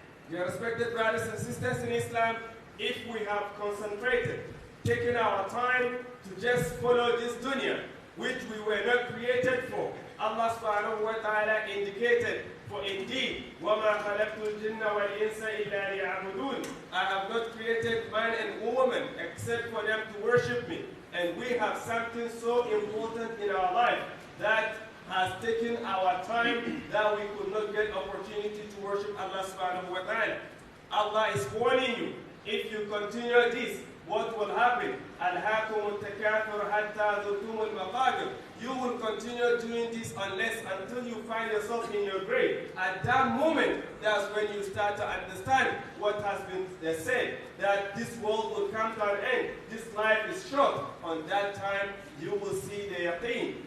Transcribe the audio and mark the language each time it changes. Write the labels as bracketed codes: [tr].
[en] Dear respected brothers and sisters in Islam, if we have concentrated, taken our time to just follow this dunya, which we were not created for, Allah subhanahu wa ta'ala indicated, for indeed, [ar] وَمَا خَلَقْتُ الْجِنَّ وَالْإِنسَ إِلَّا لِيَعْبُدُونَ, [en] I have not created man and woman except for them to worship me. And we have something so important in our life that has taken our time that we could not get opportunity to worship Allah subhanahu wa ta'ala. Allah is warning you, if you continue this, what will happen? [ar] أَلْهَاكُمُ التَّكَاثُرُ حَتَّى ذُرْتُمُ الْمَقَابِرَ. [en] You will continue doing this until you find yourself in your grave. At that moment, that's when you start to understand what has been said, that this world will come to an end. This life is short. On that time, you will see the yaqeen.